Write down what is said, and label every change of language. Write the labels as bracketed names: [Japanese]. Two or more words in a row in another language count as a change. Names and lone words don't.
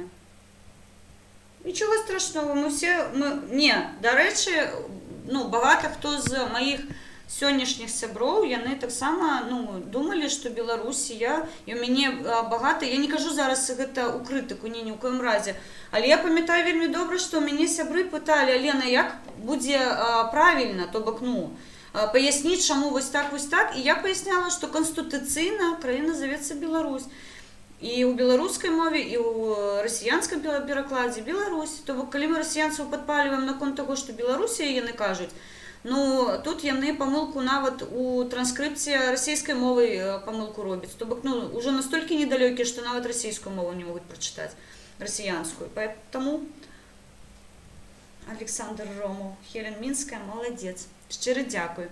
[Ukrainian] Нічого страшного, Ні, до речі, багато хто з моїх сьогоднішніх сябров, вони так само думали, що Білорусія, і у мене багато, я не кажу зараз це у критику, ні в коєму разі, але я пам'ятаю вельми добре, що мене сябри питали, Алена, як буде правильно, тобто, поясніть, чому ось так, і я поясняла, що конституційна країна зветься Білорусь. І у білоруській мові, і у росіянському перекладі Білорусь. Тобто, коли ми росіянців підпалюємо на конт того, що Білорусія, вони кажуть, [Belarusian] Ну, тут яны памылку нават у транскрыпцыі расійскай мовы памылку робяць. То бок, ну, уже настолькі недалёкія, што нават расійскую мову не могуць прачытаць, расіянскую. [Russian] Поэтому Александр Ромов, Хелен Мінская, молодец. [Belarusian] Шчыры дзякуй.